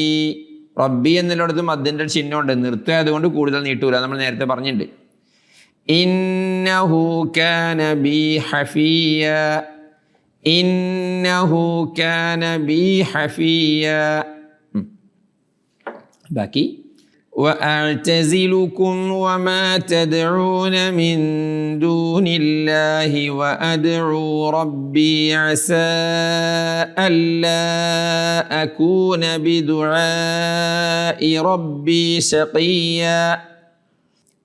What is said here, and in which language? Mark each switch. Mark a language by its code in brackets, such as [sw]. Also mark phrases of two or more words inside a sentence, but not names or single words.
[ml] റബ്ബി എന്നുള്ളിടത്ത് മദ്ദിൻ്റെ ചിഹ്നമുണ്ട്, നിർത്തിയതുകൊണ്ട് കൂടുതൽ നീട്ടൂല, നമ്മൾ നേരത്തെ പറഞ്ഞിട്ടുണ്ട്. [ar] إنه كان بي حفيا، إنه كان بي حفيا. ബാക്കി وأعتزلكم وما تدعون من دون الله وأدعو ربي عسى ألا أكون بدعاء ربي شقيا.